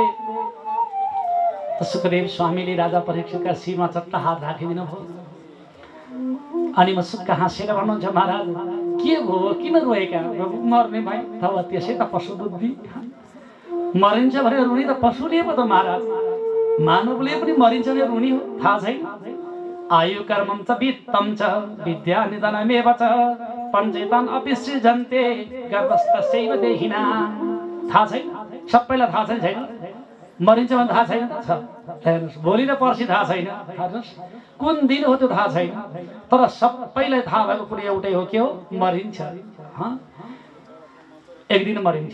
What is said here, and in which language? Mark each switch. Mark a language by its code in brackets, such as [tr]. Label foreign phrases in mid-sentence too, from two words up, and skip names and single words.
[ne] सुखदेव स्वामीले राजा परीक्षितका शिरमा चट्ट हात राखिदिनु भयो। अनि म सुक्का हाँसेर भन्नुहुन्छ, महाराज के भयो, किन रोएका? मर्ने भाइ तब त्यसै त पशु बुद्धि, मरिन्छ भने रुनी त पशुले पो त महाराज, मानवले पनि मरिन्छ भने रुनी हो, थाहा छैन? [sa] आयु कर्मम च वित्तम च विद्या निधनमेव च पञ्चेतन अपिसृजन्ते गर्भस्थस्यैव देहिना। [ne] थाहा छैन? सबैलाई थाहा छैन? मरिन्छ भने थाहा छैन? हेर्नुहोस्, भोलि र पर्सि थाहा छैन, हेर्नुहोस् कुन दिन हो त्यो थाहा छैन, तर सबैलाई थाहा भएको कुरो एउटै हो, के हो? मरिन्छ, एक दिन मरिन्छ।